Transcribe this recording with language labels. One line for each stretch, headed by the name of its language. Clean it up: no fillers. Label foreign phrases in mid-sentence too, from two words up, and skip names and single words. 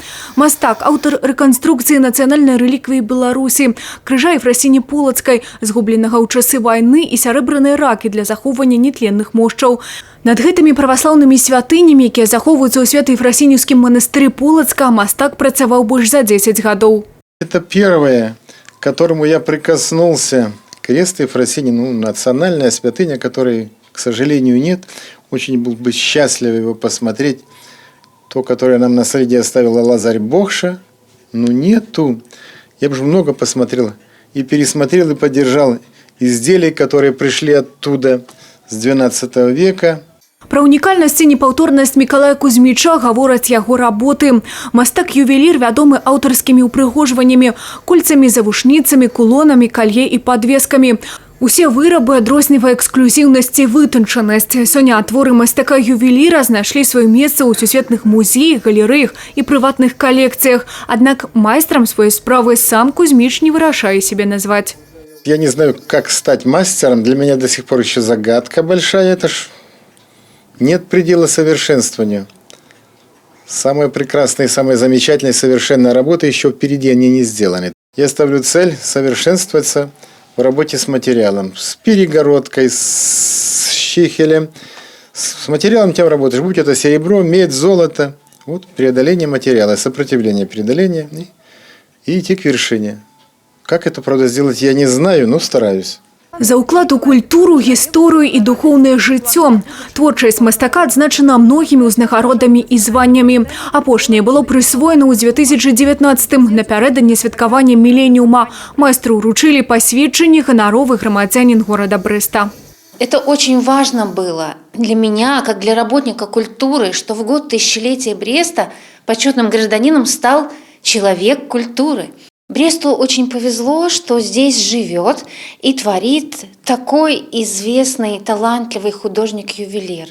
Belarusian: Мастак, аўтар рэканструкцыі нацыянальнай рэліквіі Беларусі, крыжа Ефрасіні Полацкай, згубленага ў часы вайны і сярэбранай ракі для захоўвання нетленных мошчаў. Над гэтымі праваслаўнымі святынямі, якія захоўваюцца ў Свято-Ефрасіньскім манастыры Полацка, мастак працаваў больш за 10 гадоў.
Russian: Это первое, к которому я прикоснулся. Крест Ефросиньи, национальная святыня, которой, к сожалению, нет. Очень был бы счастлив его посмотреть. То, которое нам наследие оставила Лазарь Богша, нету. Я бы же много посмотрел. И пересмотрел, и поддержал изделия, которые пришли оттуда с XII века.
Belarusian: Про унікальнасць і непаўторнасць Миколая Кузьміча гавораць яго работы. Мастак-ювелір вядомы аўтарскімі ўпрыгожваннямі, кольцамі, завушніцамі, кулонамі, калье і падвескамі. Усе вырабы адрознівае эксклюзіўнасць і вытанчанасць. Сёння творы мастака-ювеліра знайшлі сваё месца ў сусветных музеях, галерэях і прыватных калекцыях. Аднак майстрам сваёй справы сам Кузьміч не вырашае себе назваць.
Russian: Я не знаю, как стать мастером. Для меня до сих пор еще загадка большая. Это ж нет предела совершенствованию. Самая прекрасная и самая замечательная совершенная работа еще впереди, они не сделаны. Я ставлю цель совершенствоваться в работе с материалом. С перегородкой, с щихелем. С материалом тем работаешь. Будь это серебро, медь, золото. Вот преодоление материала, сопротивление преодоления и идти к вершине. Как это, правда, сделать, я не знаю, но стараюсь.
Belarusian: За уклад у культуру, гісторыю і духоўнае жыццё. Творчасць мастака адзначана многімі ўзнагародамі і званнямі. Апошняе было прысвоена ў 2019-м напярэдадні святкавання міленіума. Майстру ўручылі пасведчанне ганаровы грамадзянін горада Брэста.
Russian: Это очень важно было для меня, как для работника культуры, что в год тысячелетия Бреста почетным гражданином стал человек культуры. Бресту очень повезло, что здесь живет и творит такой известный, талантливый художник-ювелир.